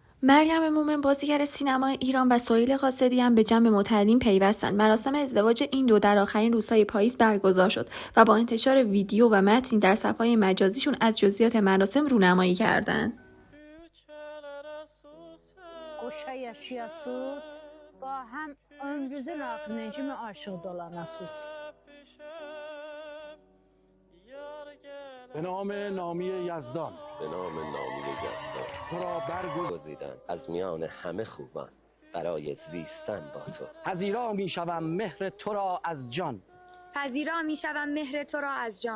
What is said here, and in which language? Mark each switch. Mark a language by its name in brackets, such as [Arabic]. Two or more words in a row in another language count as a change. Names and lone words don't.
[Persian] مریم مومن بازیگر سینمای ایران و سهیل قاصدی به جمع متعلیم پیوستند. مراسم ازدواج این دو در آخرین روزهای پاییز برگزار شد و با انتشار ویدیو و متنی در صفحه‌های مجازیشون از جزئیات مراسم رونمایی کردند. [Azerbaijani] Qoşa yaşayasınız, və həm ömrünüzün axırına kimi aşıqda olanasınız. [Persian] به نام نامی یزدان، به نام نامی یزدان تو را برگزیدم از میان همه خوبان برای زیستن با تو. پذیرا می شوم مهر تو را از جان، پذیرا می شوم مهر تو را از جان.